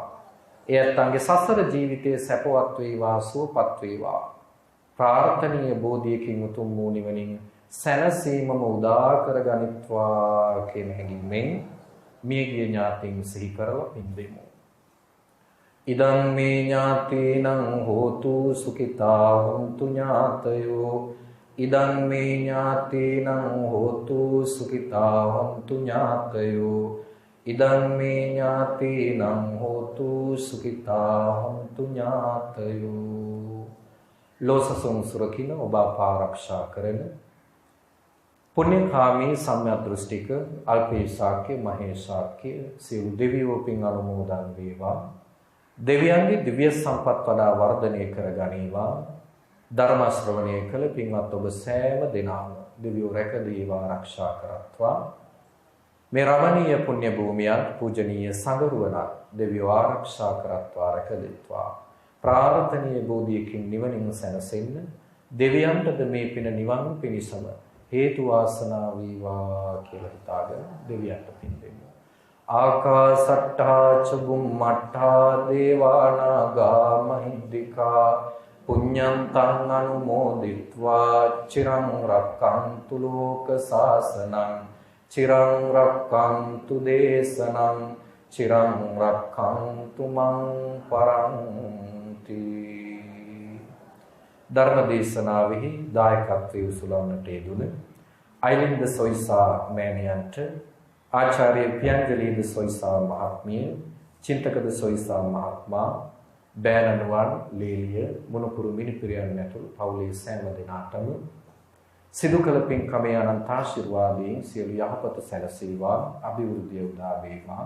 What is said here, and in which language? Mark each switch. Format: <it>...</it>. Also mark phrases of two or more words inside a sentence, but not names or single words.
<si>එයත්න්ගේ සසර ජීවිතයේ සැපවත් වේවා, සුවපත් වේවා. ප්‍රාර්ථනීය බෝධියකින් උතුම් වූ නිවනින් සැනසීමම උදා කර ගනිත්වා කියන හැඟීමෙන් මියගිය ඥාතීන් සිහි කරලා පින් දෙමු.</si> <pi>ඉදං මේ ඥාතීනං හෝතු සුඛිතා හොන්තු ඥාතයෝ. ඉදං මේ ඥාතීනං හෝතු සුඛිතා හොන්තු ඥාතයෝ. ඉදං මේ ඥාතීනං හෝතු සුඛිතා හොන්තු ඥාතයෝ.</pi> <si>ලෝසසුන් සුරකින්න ඔබ ආරක්ෂා කරන පුණ්‍යකාමී සම්‍යක් දෘෂ්ටික අල්පේශාක්‍ය මහේශාක්‍ය සියලු දෙවියෝ පින් අනුමෝදන් වේවා. දෙවියන්ගේ දිව්‍ය සම්පත් වඩා වර්ධනය කර ගනීවා. ධර්ම ශ්‍රවණය කළ පින්වත් ඔබ සෑම දෙනාම දෙවියෝ රැක දේවා, ආරක්ෂා කරත්වා. මේ රමණීය පුණ්‍ය භූමියත් පූජනීය සංගරුවනත් දෙවියෝ ආරක්ෂා කරත්වා, රැක දෙත්වා. ප්‍රාර්ථනීය බෝධියකින් නිවනින් සැනසෙන්න දෙවියන්ටද මේ පින නිවන් පිණිසම හේතු වාසනා වේවා කියලා හිතාගෙන දෙවියන්ට පින් දෙන්න.</si> <pi>ආකාසට්ඨා ච බුම්මට්ඨා දේවානාගා මහිද්దికා පුඤ්ඤන්තං අනුමෝදිත්වා චිරං රක්ඛන්තු ලෝක සාසනං චිරං රක්ඛන්තු දේශනං චිරං රක්ඛන්තු මං පරන්ති.</pi> <si>ධර්ම දේශනාවෙහි දායකත්වයේ උසුලන්නට යෙදුන අයිලින්ද සොයිසා මෑණියන්ට, ආචාර්ය පියංජලීද සොයිසා මහත්මිය, චින්තකද සොයිසා මහත්මයා, බෑනනුවන් ලේලිය, මුණුපුරු මිනිපිරියන් ඇතුළු පවුලේ සෑම දෙනාටම සිදු කළ පින්කමේ අනන්ත ආශිර්වාදයෙන් සියලු යහපත සැලසේවා, අභිවෘද්ධිය උදා වේවා.</si>